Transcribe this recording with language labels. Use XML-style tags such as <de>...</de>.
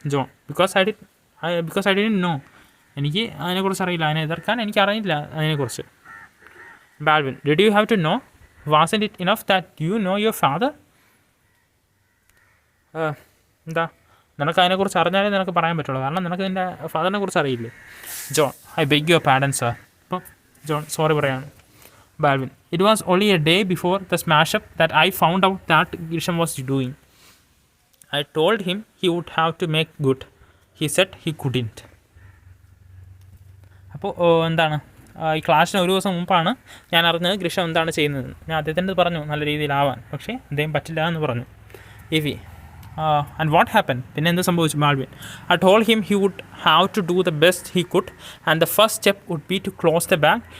<ml>John,</ml> <en>Because I didn't know.</en> <ml>എനിക്ക് അതിനെക്കുറിച്ച് അറിയില്ല, അതിനെ എതിർക്കാൻ എനിക്കറിയില്ല അതിനെക്കുറിച്ച്.</ml> <en>Baldwin, did you have to know? Wasn't it enough that you know your father?</en> <ml>എന്താ, നിനക്ക് അതിനെക്കുറിച്ച് അറിഞ്ഞാലേ നിനക്ക് പറയാൻ പറ്റുള്ളൂ, കാരണം നിനക്ക് നിൻ്റെ ഫാദറിനെ കുറിച്ച് അറിയില്ലേ.</ml> <en>John, I beg your pardon sir.</en> <ml>അപ്പോൾ ജോൺ സോറി പറയാണ്.</ml> <en>Balvin, it was only a day before the smash-up that I found out that Grisham was doing. I told him he would have to make good. He said he couldn't.</en> <ml>അപ്പോൾ എന്താണ്, ഈ ക്ലാസ്സിന് ഒരു ദിവസം മുമ്പാണ് ഞാൻ അറിഞ്ഞത് ഗ്രീഷം എന്താണ് ചെയ്യുന്നത്. ഞാൻ അദ്ദേഹത്തിൻ്റെ പറഞ്ഞു നല്ല രീതിയിലാവാൻ, പക്ഷേ അദ്ദേഹം പറ്റില്ല എന്ന് പറഞ്ഞു.</ml> <en>എവി and what happen,</en> <ml>പിന്നെ എന്ത് സംഭവിച്ചു?</ml> <en>Baldwin I told him he would have to do the best he could and the first step would be to close the bank.</en>